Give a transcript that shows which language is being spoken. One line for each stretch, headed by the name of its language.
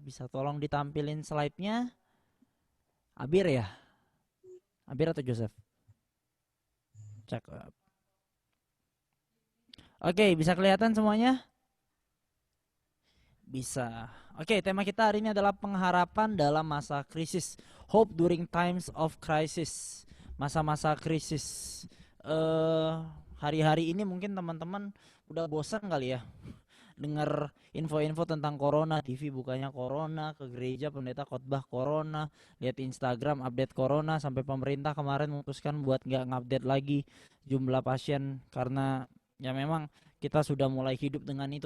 Indonesian: Bisa tolong ditampilin slide-nya, Abir ya? Abir atau Joseph? Cek. Oke, bisa kelihatan semuanya? Bisa. Oke, tema kita hari ini adalah pengharapan dalam masa krisis.
English: Hope during times of crisis.
Indonesian: Masa-masa krisis. Hari-hari ini mungkin teman-teman udah bosan kali ya dengar info-info tentang corona, TV bukanya corona, ke gereja pendeta khotbah corona, lihat Instagram update corona, sampai pemerintah kemarin memutuskan buat nggak ngupdate lagi jumlah pasien karena ya memang kita sudah mulai hidup dengan itu.